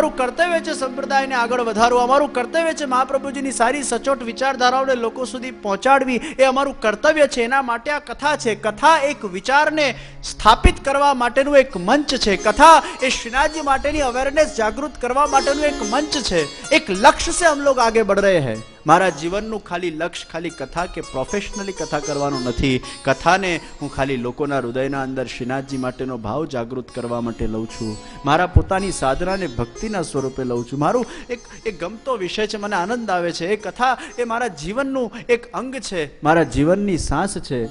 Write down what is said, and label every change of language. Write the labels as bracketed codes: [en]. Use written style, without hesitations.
[gu] અમારું કર્તવ્ય છે સંપ્રદાયને આગળ વધારવું. અમારું કર્તવ્ય છે મહાપ્રભુજીની સારી સચોટ વિચારધારાઓને લોકો સુધી પહોંચાડવી. એ અમારું કર્તવ્ય છે. એના માટે આ કથા છે. કથા એક વિચારને સ્થાપિત કરવા માટેનું એક મંચ છે. કથા એ શ્રીનાથજી માટેની અવેરનેસ જાગૃત કરવા માટેનું એક મંચ છે. [hi] એક લક્ષ્ય से हम लोग आगे बढ़ रहे हैं. [gu] મારા જીવનનું ખાલી લક્ષ્ય ખાલી કથા કે પ્રોફેશનલી કથા કરવાનું નથી. કથાને હું ખાલી લોકોના હૃદયના અંદર શ્રીનાથજી માટેનો ભાવ જાગૃત કરવા માટે લઉં છું. મારા પોતાની સાધનાને ભક્તિના સ્વરૂપે લઉં છું. મારું એક ગમતો વિષય છે, મને આનંદ આવે છે. એ કથા એ મારા જીવનનું એક અંગ છે, મારા જીવનની સાંસ છે.